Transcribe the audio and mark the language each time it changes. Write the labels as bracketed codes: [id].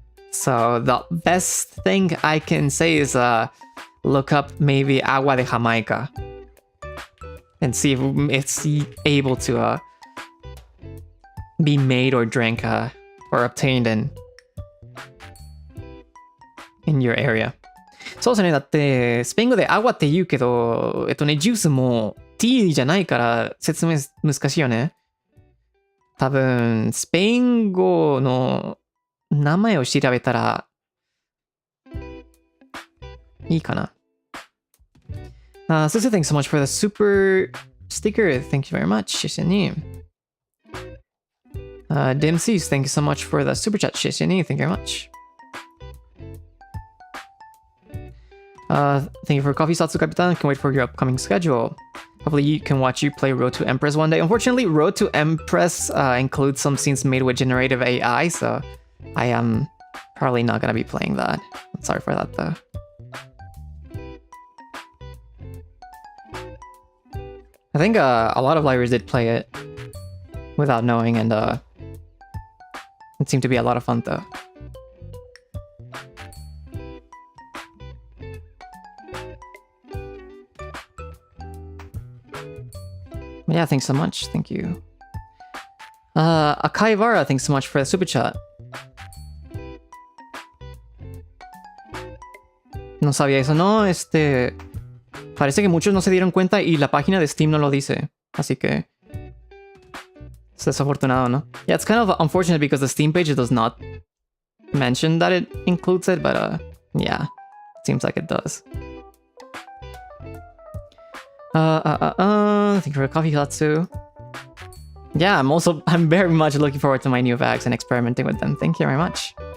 [en] So the best thing I can say is look up maybe agua de Jamaica and see if it's able to be made or drank or obtained in your area. [ja] そうですね。だって、スペイン語でアグアって言うけど、ジュースもティーじゃないから説明難しいよね。多分、スペイン語の名前を調べたらいいかな。 [en] Susu, thanks so much for the super sticker. Thank you very much. [zh] 謝謝に。 [en] Dempsey's, thank you so much for the super chat. [zh] 謝謝に。 [en] Thank you very much. Thank you for coffee, Zatsu Kapitan. Can't wait for your upcoming schedule. Hopefully you can watch you play Road to Empress one day. Unfortunately, Road to Empress includes some scenes made with generative AI, so I am probably not gonna be playing that. I'm sorry for that though. I think a lot of libraries did play it without knowing, and it seemed to be a lot of fun though. Yeah, thanks so much. Thank you. Akaivara, thanks so much for the super chat. [es] No sabía eso, no, parece que muchos no se dieron cuenta y la página de Steam no lo dice. Así que es desafortunado, ¿no? [en] Yeah, it's kind of unfortunate because the Steam page does not mention that it includes it, but yeah, it seems like it does. Thank you for the coffee, Zatsu. Yeah, I'm very much looking forward to my new bags and experimenting with them. Thank you very much.